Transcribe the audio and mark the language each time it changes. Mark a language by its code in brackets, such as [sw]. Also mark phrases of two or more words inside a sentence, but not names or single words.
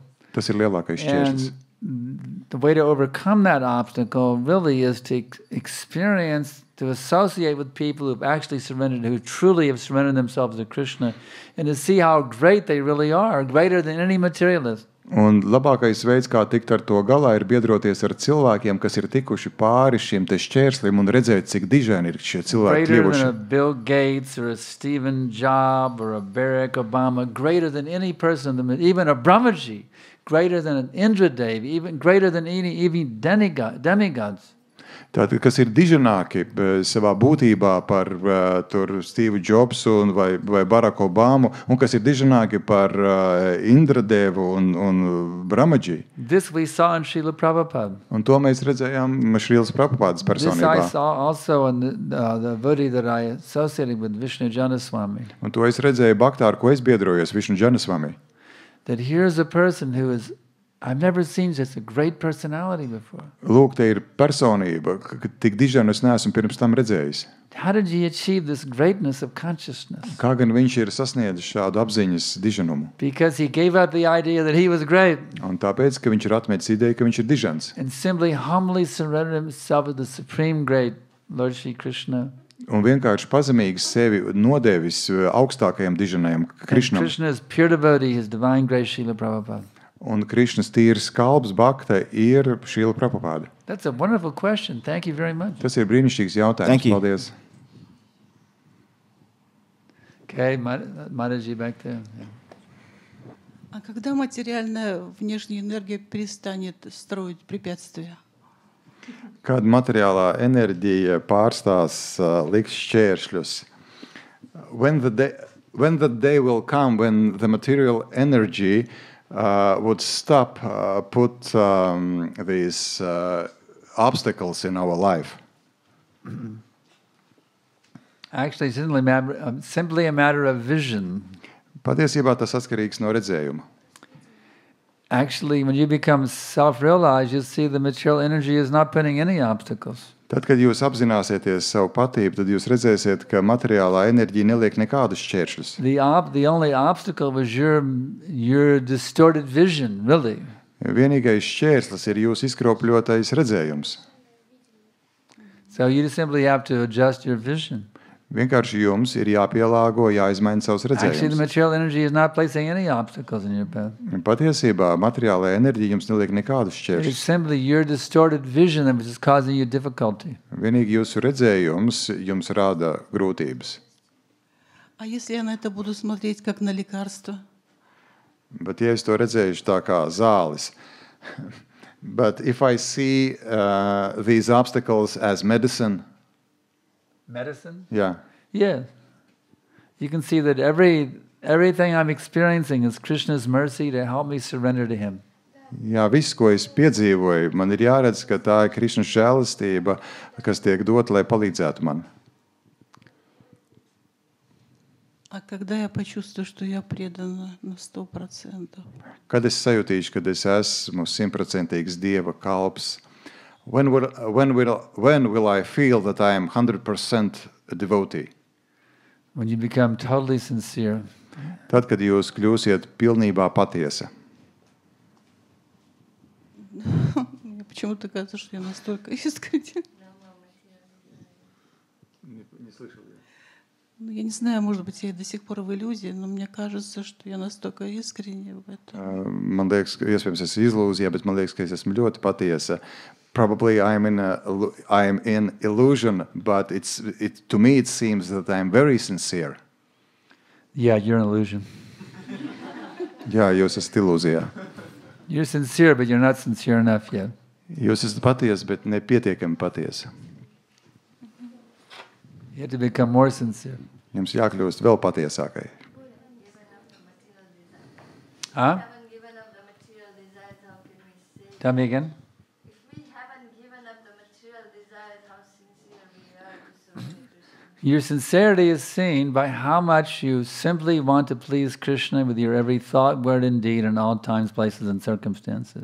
[lv] Tas ir lielākais šķērslis. [en] And the way to overcome that obstacle really is to experience, to associate with people who've actually surrendered, who truly have surrendered themselves to Krishna, and to see how great they really are, greater than any materialist. [lv] Un labākais veids, kā tikt ar to galā, ir biedroties ar cilvēkiem, kas ir tikuši pāri šiem te šķērslim un redzēt, cik dižani ir šie cilvēki [en] Greater [lv] kļuvuši. [en] than a Bill Gates or a Stephen Jobs or a Barack Obama, greater than any person, even a Brahmaji, greater than an Indradev, even greater than even demigods. [lv] Tātad, kas ir dižanāki savā būtībā par tur Steve Jobsu vai Barack Obamu, un kas ir dižanāki par Indradevu un Brahmaji. [en] This we saw in Srila Prabhupada. [lv] Un to mēs redzējām Šrīlas Prabhupādas personībā. [en] This I saw also in the devotee that I associated with, Vishnu Janaswami. [lv] Un to es redzēju Bhaktā, ar ko es biedrojos, Vishnu Janaswami. [en] That here's a person who is, I've never seen such a great personality before. [lv] Lūk, te ir personība, tik dižanu es neesmu pirms tam redzējis. [en] How did he achieve this greatness of consciousness? [lv] Kā gan viņš ir sasniedzis šādu apziņas dižanumu? [en] Because he gave up the idea that he was great. [lv] Un tāpēc, ka viņš ir atmetis ideju, ka viņš ir dižans. [en] And simply humbly surrendered himself to the supreme great Lord Shri Krishna. [lv] Un vienkārši pazemīgi sevi nodevis augstākajam dižanajam Krišnam. [en] And Krishna is pure devotee, his divine grace, Srila Prabhupada. [lv] Un Krišnas tīrs kalps Bhakta ir Šrila Prabhupāda. [en] That's a wonderful question. Thank you very much. [lv] Tas ir brīnišķīgs jautājums. Paldies. [en] Okay, Mataji back there. Yeah. [ru] А когда материальная внешняя энергия перестанет строить препятствия? [lv] Kad materiālā enerģija pārstās likt šķēršļus? [en] When the day will come when the material energy would stop, put these obstacles in our life. Actually, it's simply a matter of vision. [lv] Patiesībā tas atkarīgs no redzējuma. [en] Actually, when you become self-realized, you see the material energy is not putting any obstacles. [lv] Tad, kad jūs apzināsieties savu patību, tad jūs redzēsiet, ka materiālā enerģija neliek nekādus šķēršļus. [en] The only obstacle was your distorted vision, really. [lv] Vienīgais šķērslis ir jūsu izkropļotais redzējums. [en] So you simply have to adjust your vision. [lv] Vienkārši jums ir jāpielāgo, jāizmaina savs redzējums. [en] Actually, the material energy is not placing any obstacles in your path. [lv] Patiesībā materiālā enerģija jums neliek nekādus šķēršļus. [en] It's simply your distorted vision that is causing you difficulty. [lv] Vienīgi jūsu redzējums jums rada grūtības. [ru] А если я на это буду смотреть как на лекарство? [lv] Bet, ja es to redzēšu tā kā zāles, [en] but if I see these obstacles as medicine, Medicine? yeah, Yeah. You can see that everything I'm experiencing is Krishna's mercy to help me surrender to Him. [lv] jā, viss, ko es piedzīvoju, man ir jāredz, ka tā ir Krišnas žēlastība, kas tiek dota, lai palīdzētu man. [ru] А когда я почувствую, что я предана на 100%? [lv] Kad es sajutīšu, kad es esmu 100% Dieva kalps, [en] when will I feel that I am 100% a devotee? When you become totally sincere. [lv] Tad, kad jūs kļūsiet pilnībā patiesa. [ru] Мне почему-то кажется, что я настолько искренне. Не слышал я. Ну, я не знаю, может быть, я до сих пор в иллюзии, но мне кажется, что я настолько искренне в этом. [lv] Man liekas, ka iespējams es ilūzijā, bet man liekas, ka es esmu ļoti patiesa. [en] Probably I am in illusion, but to me it seems that I am very sincere. Yeah, you're an illusion. [lv] Jā, jūs esat ilūzijā. [en] You're sincere, but you're not sincere enough yet. [lv] Jūs esat patiesi, bet nepietiekami patiesi. [en] You have to become more sincere. [lv] Jums jākļūst vēl patiesākai. Huh? [en] Haven't given up the material desires, how can we say? Tell me again. If we haven't given up the material desires, how sincere we are to serve Krishna? Your sincerity is seen by how much you simply want to please Krishna with your every thought, word, and deed in all times, places, and circumstances.